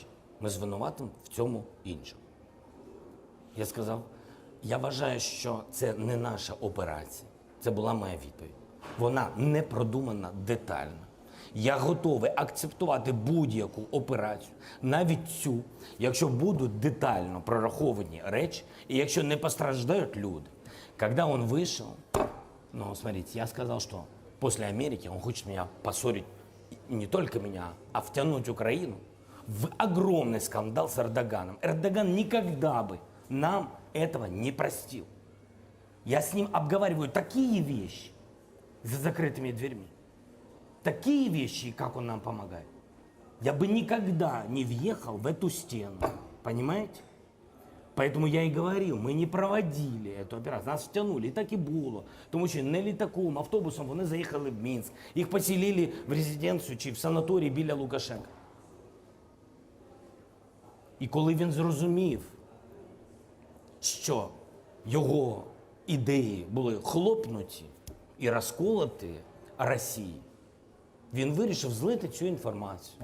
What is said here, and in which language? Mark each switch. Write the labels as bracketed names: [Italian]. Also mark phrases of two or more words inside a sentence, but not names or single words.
[Ukrainian] Ми звинуватимо в цьому іншому. Я сказав, я вважаю, що це не наша операція. Це була моя відповідь. Вона не продумана детально. Я готовий акцептувати будь-яку операцію, навіть цю, якщо будуть детально прораховані речі, і якщо не постраждають люди. [Russian] Когда он вышел, ну, смотрите, я сказал, что после Америки он хочет меня поссорить, не только меня, а втянуть Украину в огромный скандал с Эрдоганом. Эрдоган никогда бы нам этого не простил. Я с ним обговариваю такие вещи за закрытыми дверьми. Такие вещи, как он нам помогает. Я бы никогда не въехал в эту стену. Понимаете? Поэтому я и говорил, мы не проводили эту операцию. [Ukrainian] Нас втягнули, і так і було. Тому що не літаком, автобусом вони заїхали в Мінськ. Їх поселили в резиденцію чи в санаторій біля Лукашенка. І коли він зрозумів, що його ідеї були хлопнуті і розколоті Росії, він вирішив злити цю інформацію.